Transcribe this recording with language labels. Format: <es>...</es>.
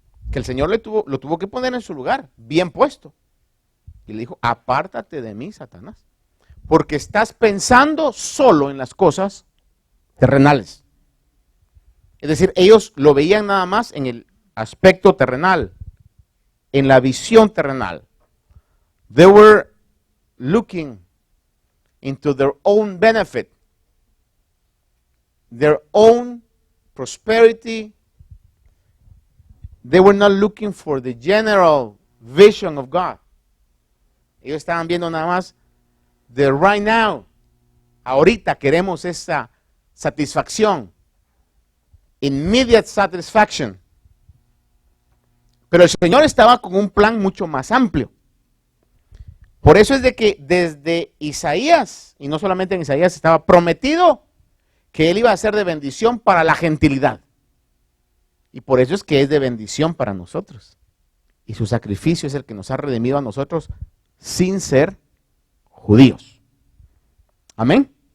<es>que el Señor lo tuvo que poner en su lugar, bien puesto. Y le dijo, apártate de mí, Satanás, porque estás pensando solo en las cosas terrenales. Es decir, ellos lo veían nada más en el aspecto terrenal, en la visión terrenal.</es> <en>They were looking into their own benefit, their own prosperity. They were not looking for the general vision of God.</en> <es>Ellos estaban viendo nada más de</es> <en>right now.</en> <es>Ahorita queremos esa satisfacción.</es> <en>Immediate satisfaction.</en> <es>Pero el Señor estaba con un plan mucho más amplio. Por eso es de que desde Isaías, y no solamente en Isaías, estaba prometido que Él iba a ser de bendición para la gentilidad. Y por eso es que es de bendición para nosotros. Y su sacrificio es el que nos ha redimido a nosotros sin ser judíos. Amén.</es>